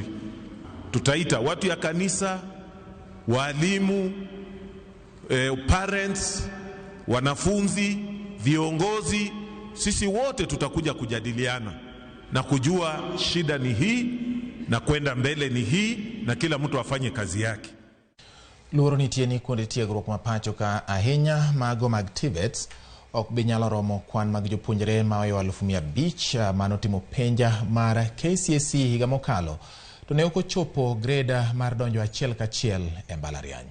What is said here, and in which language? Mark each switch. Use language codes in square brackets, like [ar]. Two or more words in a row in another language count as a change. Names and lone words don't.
[sw] Tutaita watu ya kanisa, walimu, parents, wanafunzi, viongozi, sisi wote tutakuja kujadiliana na kujua shida ni hii na kwenda mbele ni hii, na kila mtu afanye kazi yake. [luo] Luoro nitie ni kuonde tiegruok mapacho ka ahinya mago mag TVETs ok binyalo romo kwan mag jopuonjre maoyo 500 manotimo penja mar KCSE higa mokalo, to ne ok ochopo greda mar donjo achiel kachiel e mbalariany.